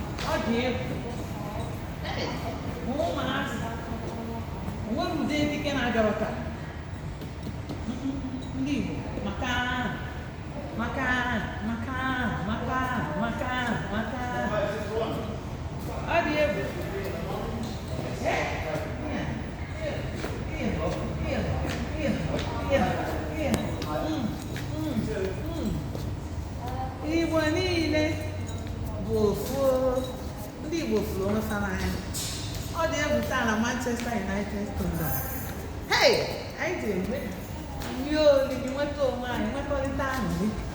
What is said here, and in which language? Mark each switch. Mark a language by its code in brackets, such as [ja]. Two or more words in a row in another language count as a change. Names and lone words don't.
[ig] Ọ dị egwu. Hey, ma ụmụazị. O nweghị ụdị dike na-abịara taa. Ndị Igbo, maka, maka, maka, maka, maka, maka. Ọ dị egwu. Hey, yeah, yeah, yeah, yeah, yeah, yeah. Mm, mm, mm. Igbo niile bụ ofu. Ndị Igbo furu onwe fa n'anya. Ọ dị egwu taa na Manchester United Kingdom. Hey! Anyị ji enwe nri oriri, nweta onwe anyị, nwekọrịta aṅụrị.